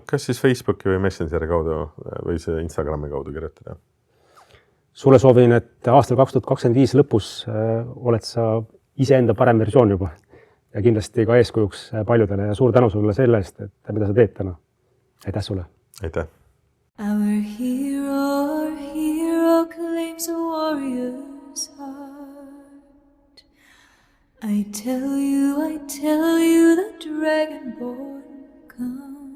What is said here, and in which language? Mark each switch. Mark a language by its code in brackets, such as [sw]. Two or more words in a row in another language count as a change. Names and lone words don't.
[et] Kas siis Facebooki või Messengeri kaudu või see Instagrami kaudu kirjutada? Sulle soovin, et aastal 2025 lõpus oled sa iseenda parem versioon juba ja kindlasti ka eeskujuks paljudele ja suur tänu sulle selle eest, et mida sa teed täna. Aitäh sulle! Aitäh! [en] Our hero claims a warrior's heart. I tell you, the dragonborn comes.